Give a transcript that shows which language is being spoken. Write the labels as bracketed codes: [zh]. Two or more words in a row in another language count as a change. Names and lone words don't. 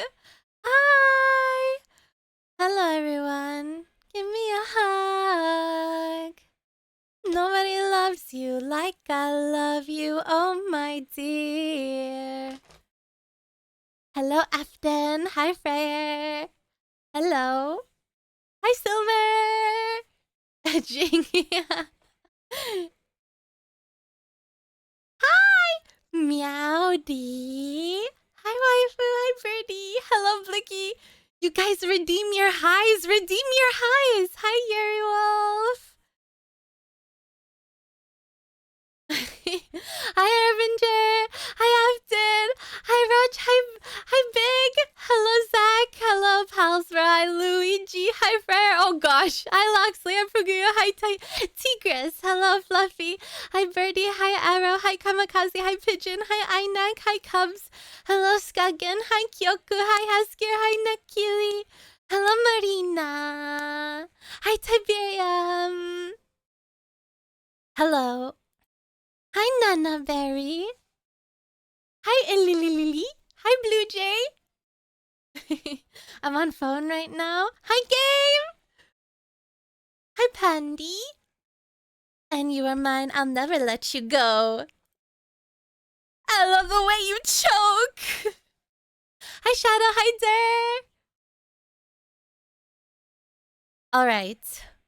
[en] Hi. Hello, everyone. Give me a hug. Nobody loves you like I love you, oh my dear. Hello, Afton. Hi, Freyer. Hello. Hi, Silver. Jingia. Hi, Meowdy. Hi, waifu. Hi, birdie. Hello, Blicky. You guys redeem your highs. Redeem your highs. Hi, Yeri Wolf. Hi, Arvinger. Hi, Afton. Hi, Roach. Hi, Big. Hello, Zach. Hello, Palsbro. Hi, Luigi. Hi, Frere. Oh, gosh. Hi, Loxley. Hi, Puguya. Hi, Tigris. Hello, Fluffy. Hi, Birdie. Hi, Arrow. Hi, Kamikaze. Hi, Pigeon. Hi, Inak. Hi, Cubs. Hello, Skuggan. Hi, Kyoku. Hi, Hasker. Hi, Nakili. Hello, Marina. Hi, Tiberium. Hello. Hi, Nana Berry. Hi, Illy. Hi, Blue Jay. I'm on phone right now. Hi, Game. Hi, Pandy. And you are mine. I'll never let you go. I love the way you choke. Hi, Shadow. Hi, Dare. All right.